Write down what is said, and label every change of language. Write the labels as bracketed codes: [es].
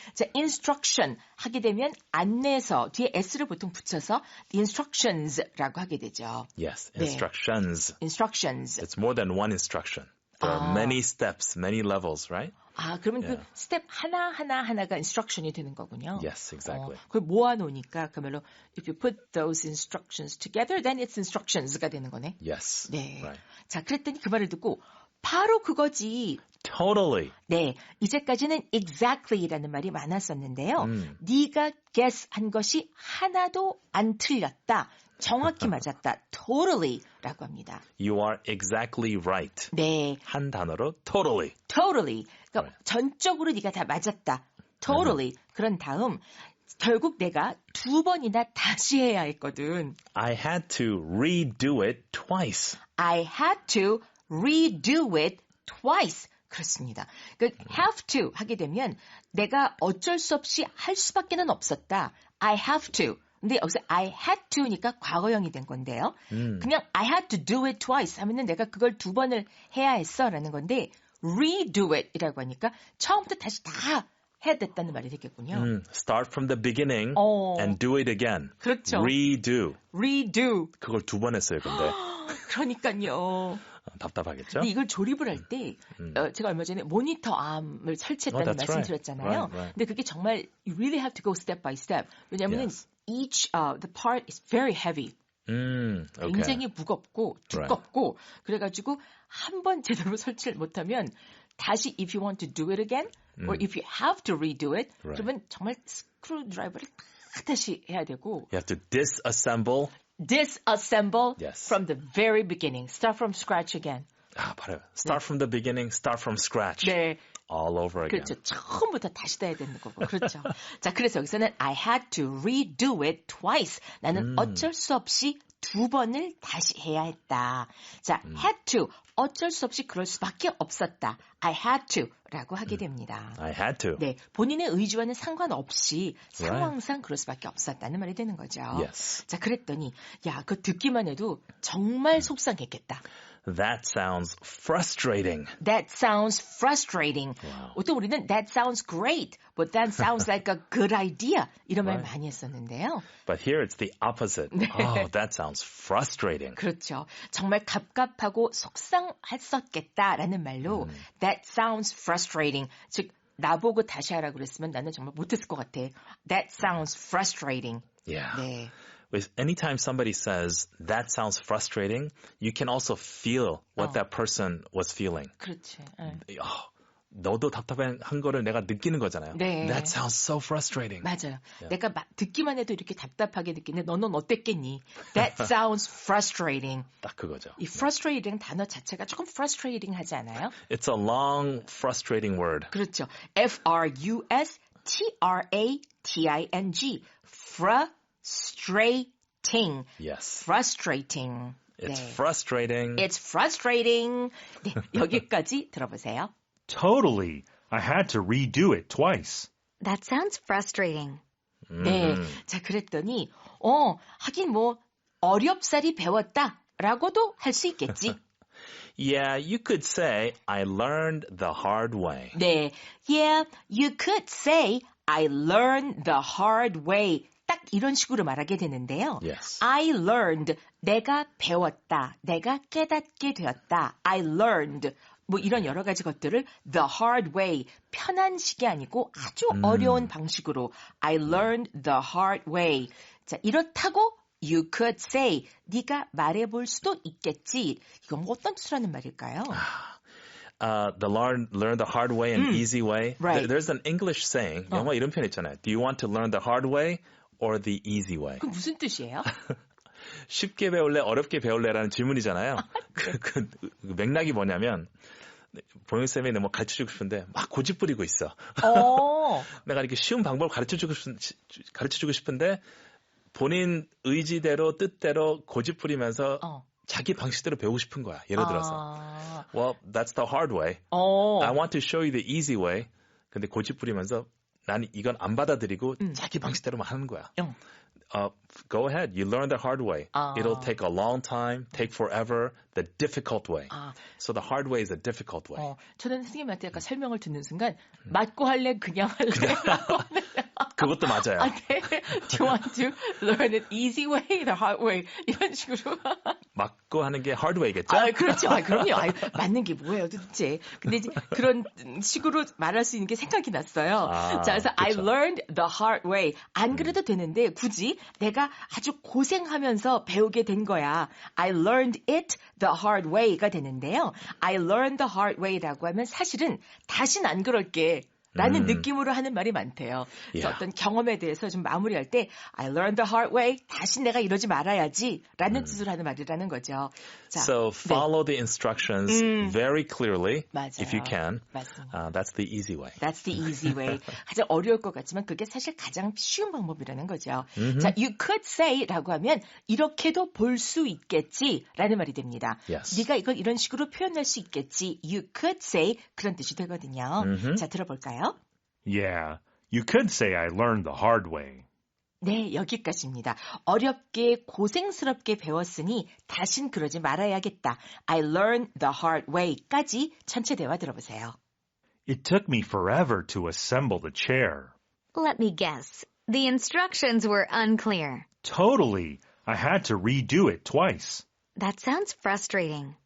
[ko] 자, instruction 하게 되면 안내서 뒤에 s를 보통 붙여서 [en] the instructions [ko] 라고 하게 되죠. [en] Yes. [ko] 네. [en] Instructions. Instructions. It's more than one instruction. There are many steps, many levels, right? [ko] 아, 그러면 [en] Yeah. [ko] 그 스텝 하나가 instruction이 되는 거군요. [en] Yes, exactly. [ko] 그걸 모아놓으니까 그야말로 [en] if you put those instructions together, then it's instructions [ko] 가 되는 거네. [en] Yes. [ko] 네. [en] Right. [ko] 자, 그랬더니 그 말을 듣고 바로 그거지. [en] Totally. [ko] 네, 이제까지는 exactly라는 말이 많았었는데요. 네가 guess한 것이 하나도 안 틀렸다. 정확히 맞았다. totally라고 합니다. [en] You are exactly right. [ko] 네, 한 단어로 totally. [en] totally. 그러니까 Right. [ko] 전적으로 네가 다 맞았다. [en] totally. [ko] 그런 다음 결국 내가 두 번이나 다시 해야 했거든. [en] I had to redo it twice. I had to redo it twice. [ko] 그렇습니다. 그러니까 have to 하게 되면 내가 어쩔 수 없이 할 수밖에는 없었다. [en] I have to. [ko] 근데 여기서 I had to니까 과거형이 된 건데요. 그냥 [en] I had to do it twice [ko] 하면은 내가 그걸 두 번을 해야 했어라는 건데 redo it이라고 하니까 처음부터 다시 다 해야 됐다는 말이 되겠군요. [en] Start from the beginning and do it again. [ko] 그렇죠. [en] Redo. redo. [ko] 그걸 두 번 했어요, 근데. 그러니까요. 답답하겠죠? 근데 이걸 조립을 할 때 제가 얼마 전에 모니터 암을 설치했다는 [en] that's [ko] 말씀드렸잖아요. [en] right. Right. [ko] 근데 그게 정말 [en] you really have to go step by step. [ko] 왜냐하면 [en] Yes. each the part is very heavy. Okay. [ko] 굉장히 무겁고 두껍고 그래가지고 한 번 제대로 설치를 못하면 다시 [en] if you want to do it again or if you have to redo it Right. [ko] 그러면 정말 스크루 드라이버를 다 다시 해야 되고 [en] You have to disassemble. disassemble Yes. from the very beginning. Start from scratch again. [ko] 바로 [en] start from the beginning, start from scratch. [ko] 네. [en] All over again. [ko] 그렇죠. 처음부터 다시 다 해야 되는 거고. 그렇죠. 자, 그래서 여기서는 [en] I had to redo it twice. [ko] 나는 어쩔 수 없이 두 번을 다시 해야 했다. 자, had to. 어쩔 수 없이 그럴 수밖에 없었다. [en] I had to. [ko] 라고 하게 됩니다. [en] I had to. [ko] 네, 본인의 의지와는 상관없이 상황상 그럴 수밖에 없었다는 말이 되는 거죠. [en] Yes. [ko] 자, 그랬더니 야, 그거 듣기만 해도 정말 속상했겠다. [en] That sounds frustrating. That sounds frustrating. [ko] 보통 우리는 [en] that sounds great, but that sounds like a good idea. [ko] 이런 말 많이 했었는데요. [en] But here it's the opposite. Oh, that sounds frustrating. [ko] 그렇죠. 정말 갑갑하고 속상했었겠다라는 말로 [en] that sounds frustrating. [ko] 즉 나보고 다시 하라고 그랬으면 나는 정말 못했을 것 같아. [en] That sounds frustrating. Yeah. [ko] 네. [en] With anytime somebody says that sounds frustrating, you can also feel what that person was feeling. [ko] 그렇지. 너도 답답한 거를 내가 느끼는 거잖아요. 네. [en] That sounds so frustrating. [ko] 맞아요. 내가 듣기만 해도 이렇게 답답하게 느끼는데 너는 어땠겠니? [en] That sounds frustrating. [ko] 딱 그거죠. 이 frustrating 단어 자체가 조금 frustrating 하지 않아요? [en] It's a long, frustrating word. [ko] 그렇죠. F-R-U-S-T-R-A-T-I-N-G. [en] Frustrating. Yes. Frustrating. It's [ko] 네. [en] frustrating. It's frustrating. [ko] 네, 여기까지 들어보세요. [en] Totally. I had to redo it twice. That sounds frustrating. [ko] 네. 자, 그랬더니, 하긴 뭐, 어렵사리 배웠다라고도 할 수 있겠지. [en] Yeah, you could say, I learned the hard way. [ko] 네. [en] Yeah, you could say, I learned the hard way. [ko] 딱 이런 식으로 말하게 되는데요. [en] Yes. I learned, [ko] 내가 배웠다, 내가 깨닫게 되었다. I learned, 뭐 이런 여러 가지 것들을 [en] the hard way, [ko] 편한 식이 아니고 아주 어려운 방식으로 I learned the hard way. 자, 이렇다고 you could say, 네가 말해볼 수도 있겠지. 이건 어떤 뜻을 하는 말일까요? [en] The learn the hard way and easy way. Right. There's an English saying, [ko] 영어 이런 표현 있잖아요. [en] Do you want to learn the hard way or the easy way? [ko] 그 무슨 뜻이에요? 쉽게 배울래, 어렵게 배울래라는 질문이잖아요. 그 맥락이 뭐냐면 보영쌤이 뭐 가르쳐주고 싶은데 막 고집 부리고 있어. 내가 이렇게 쉬운 방법을 가르쳐주고 싶은데 본인 의지대로 뜻대로 고집 부리면서 자기 방식대로 배우고 싶은 거야. 예를 들어서. [en] Well, that's the hard way. I want to show you the easy way. [ko] 근데 고집 부리면서 난 이건 안 받아들이고 자기 방식대로만 하는 거야. [en] Go ahead. You learn the hard way. It'll take a long time, take forever, the difficult way. So the hard way is a difficult way. [ko] 저는 선생님한테 약간 설명을 듣는 순간 맞고 할래, 그냥 할래라고 하는 그것도 맞아요. 네. [en] Do you want to learn it easy way, the hard way? [ko] 이런 식으로. 맞고 하는 게 hard way겠죠? 그렇죠. 그럼요. 맞는 게 뭐예요, 도대체. 근데 이제 그런 식으로 말할 수 있는 게 생각이 났어요. 자, 그래서 [en] I learned the hard way. [ko] 안 그래도 되는데 굳이 내가 아주 고생하면서 배우게 된 거야. [en] I learned it the hard way [ko] 가 되는데요. [en] I learned the hard way [ko] 라고 하면 사실은 다신 안 그럴게. 라는 느낌으로 하는 말이 많대요. 그래서 어떤 경험에 대해서 좀 마무리할 때 [en] I learned the hard way. [ko] 다시 내가 이러지 말아야지 라는 뜻으로 하는 말이라는 거죠. 자, [en] So follow the instructions very clearly [ko] 맞아요. [en] if you can. [ko] 맞습니다. [en] That's the easy way. That's the easy way. [ko] 가장 어려울 것 같지만 그게 사실 가장 쉬운 방법이라는 거죠. 자, you could say라고 하면 이렇게도 볼 수 있겠지 라는 말이 됩니다. [en] Yes. [ko] 네가 이걸 이런 식으로 표현할 수 있겠지. You could say 그런 뜻이 되거든요. 자, 들어볼까요? [en] Yeah, you could say I learned the hard way. [ko] 네, 여기까지입니다. 어렵게 고생스럽게 배웠으니 다신 그러지 말아야겠다. [en] I learned the hard way [ko] 까지 전체 대화 들어보세요. [en] It took me forever to assemble the chair. Let me guess. The instructions were unclear. Totally. I had to redo it twice. That sounds frustrating.